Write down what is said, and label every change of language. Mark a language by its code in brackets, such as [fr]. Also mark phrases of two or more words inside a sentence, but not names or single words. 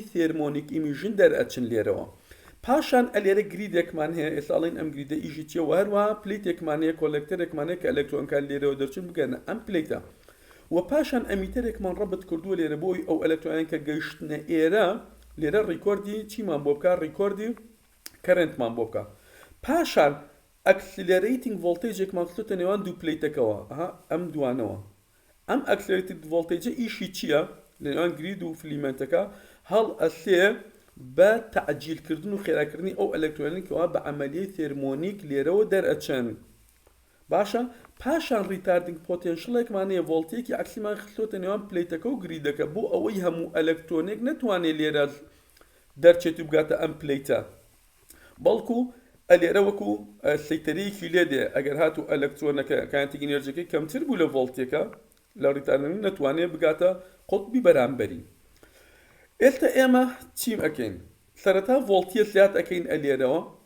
[en] thermionic emission [ckb] دەرئەچن لێرەوە پاشان ئەلێرە گریدێکمان هەیە ئێستاڵین ئەم گریدە ئیژی چیە و هەروەها پلیتێکمان هەیە کۆلەکتەرێکمان هەیە کە ئەلەکترۆنەکان لێرەوە دەرچن بگەنە ئەم پلیتە و پاشان ئەمیتەرێکمان ڕەبت کردووە لێرە بۆی ئەو ئەلەکترۆنیان کە گەیشتنە ئێرە لێرە ڕیکۆردی چیمان بۆ بکە ڕیکۆردی کەرنتمان بۆ بکە پاشان [en] accelerating voltage [ckb] مخصوصا نێوان دوو پلیتەکەوە ئەم دوانەوە ئەم [en] accelerated voltage [ckb] ئیشی چییە لە نێوان گرید و فلیمنتەکە هەڵ ئەسێ بە تەعجیلکردن و خێراکردنی ئەو ئەلەکترۆنیکەوە بە عەمەلیەی ثێرمۆنیک لێرەوە دەرئەچن باشە پاشان ریتاردینگ پۆتێنشڵێکمان هەیە ڤۆڵتەیەکی عەکسیمان خستۆتە نێوان پلیتەکە و گریدەکە بۆ ئەوەی هەموو ئەلەکترۆنێک نەتوانێت لێرە دەرچێت و بگاتە ئەم پلیتە بەڵکو ئەلێرە وەکو سەیتەرەیەکی لێدێ ئەگەر هاتوو ئەلەکترۆنەکە کایەنتیکی ئینەرژیەکەی کەمتر بوو لە ڤۆڵتێکە لە ڕیتاردن نەتوانێت بگاتە قوتبی بەرامبەری ئێستا ئێمە چیم ئەکەین سەرەتا ڤۆڵتیە زیاد ئەکەین ئەلێرەوە